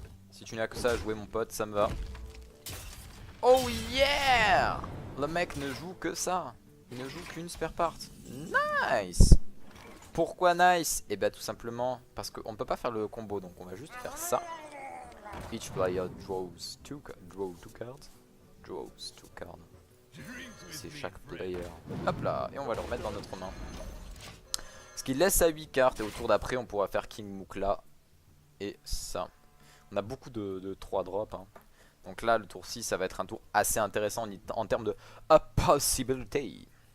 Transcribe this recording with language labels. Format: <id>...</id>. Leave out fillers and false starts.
<fr>Si tu n'as que ça à jouer mon pote, ça me va.</fr> <en>Oh yeah!</en> <fr>Le mec ne joue que ça. Il ne joue qu'une spare part.</fr> <en>Nice!</en> <fr>Pourquoi nice? Et bah tout simplement parce qu'on ne peut pas faire le combo, donc on va juste faire ça.</fr> <en>Each player draws two cards. Draws 2 cards.</en> <fr>C'est chaque player. Hop là, et on va le remettre dans notre main. Ce qui laisse à 8 cartes, et au tour d'après on pourra faire King Moukla. Et ça. On a beaucoup de 3 drops. Hein. Donc là, le tour 6, ça va être un tour assez intéressant en termes de possibility.</fr>